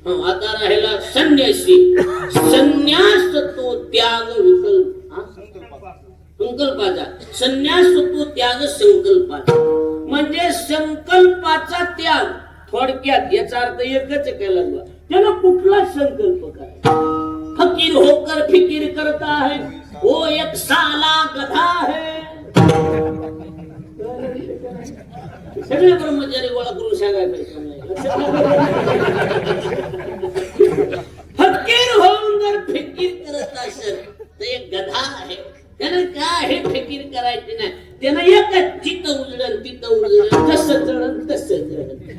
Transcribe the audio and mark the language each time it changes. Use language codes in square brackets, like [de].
[mr] आता राहिला संन्यासी. संन्यास तो त्याग विकल्प संकल्पाचा. संन्यास तो त्याग संकल्पाचा. म्हणजे संकल्पाचा त्याग. थोडक्यात याचा अर्थ एकच केला लागला. त्यानं कुठला संकल्प करायचा? [hi] फकीर होकर फिकीर करता है वो एक साला गधा है. [mr] सगळे ब्रह्मचारी गोळा करून सांगायला पाहिजे. फकीर होऊन जर फिकीर करत असेल तर एक गधा आहे. त्यानं काय फिकीर करायची नाही. त्यानं एकच जिथं उजळण तिथं उजळण, कसं चढण तसं चढण.